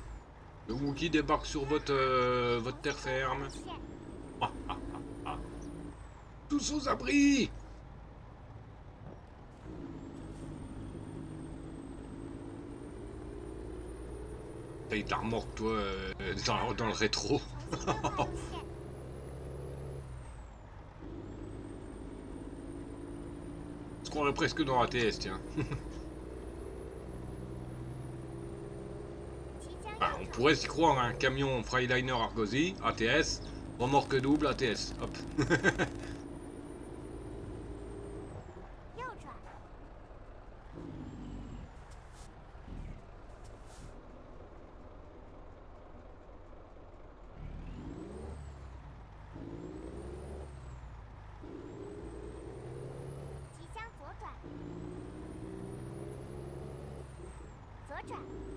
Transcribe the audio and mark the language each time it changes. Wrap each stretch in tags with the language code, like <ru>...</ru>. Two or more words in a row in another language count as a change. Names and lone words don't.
<fr>Le Wookie débarque sur votre terre ferme.</fr> <zh>路线</zh> <fr>Tous aux abris. Paye ta remorque, toi, dans le rétro.</fr> <zh>重新规划路线。</zh> <fr>Ce qu'on est presque dans ATS, tiens.</fr> <zh>即将</zh> <fr>Enfin,</fr> <zh>右</zh> <fr>on</fr> <zh>转，</zh> <fr>pourrait s'y croire, un camion Freiliner Argosy, ATS, remorque double, ATS. Hop.</fr> <zh>右转， 即将左转，左转，</zh>